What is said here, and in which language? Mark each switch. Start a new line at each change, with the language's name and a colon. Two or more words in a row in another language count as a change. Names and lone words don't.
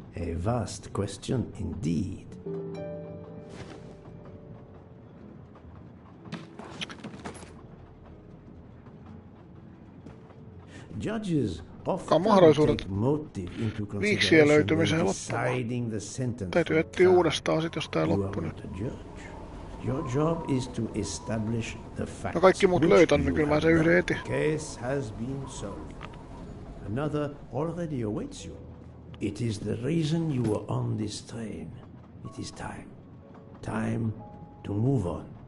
English: A vast question indeed. Judges often take motive into consideration when deciding the sentence.
Finnish: Täytyy etsiä uudestaan sit, jos tää loppuu nyt.
English: Your job is to establish the facts.
Finnish: No kaikki muut löytän, niin kyllä mä sen yhden etin.
English: Case has been solved. Another already awaits you. It is the reason you were on this train. It is time. Time to move on.